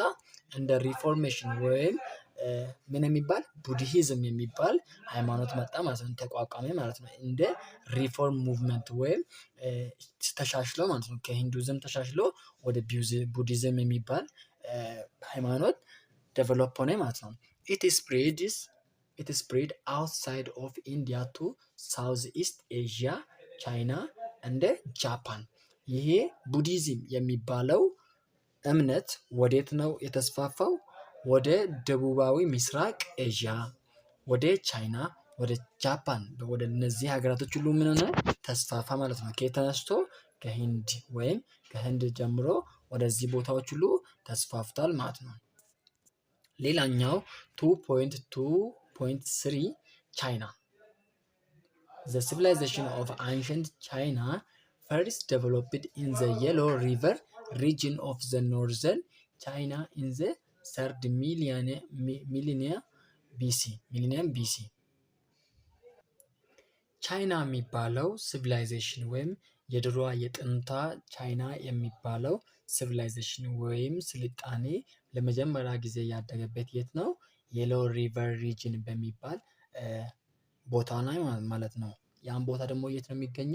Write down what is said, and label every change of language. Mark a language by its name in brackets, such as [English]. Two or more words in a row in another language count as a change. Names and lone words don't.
[Amharic] እንደ ሪፎርሜሽን ወይም ምን የሚባል ቡድሂዝም የሚባል ሃይማኖት መጣ ማለት ነው። ተቋቋመ ማለት ነው። እንደ [English] reform movement [Amharic] ወይም ተሻሽሎ ማለት ነው። ከሂንዱይዝም ተሻሽሎ ወደ ቡድሂዝም የሚባል ሃይማኖት ዴቨሎፕ ሆነ ማለት ነው። it [English] spread outside of India to Southeast Asia, China and Japan [Amharic] ይሄ ቡዲዝም የሚባለው እምነት ወዴት ነው የተስፋፋው? ወደ ደቡባዊ ምስራቅ ኤዥያ፣ ወደ ቻይና፣ ወደ ጃፓን፣ ወደ እነዚህ ሀገራቶች ሁሉ ምን ሆነ? ተስፋፋ ማለት ነው። ከየት ተነስቶ? ከህንድ ወይም ከህንድ ጀምሮ ወደዚህ ቦታዎች ሁሉ ተስፋፍቷል ማለት ነው። ሌላኛው 2.3 ቻይና [English] The civilization of ancient China first developed in the Yellow River region of the northern China in the 3rd millennium BC. [Amharic] ቻይና የሚባለው ሲቪላይዜሽን ወይም የድሮዋ የጥንቷ ቻይና የሚባለው ሲቪላይዜሽን ወይም ስልጣኔ ለመጀመሪያ ጊዜ ያደገበት የት ነው? [English] Yellow River region [Amharic] በሚባል ቦታ ላይ ማለት ነው። ያን ቦታ ደግሞ የት ነው የሚገኘው?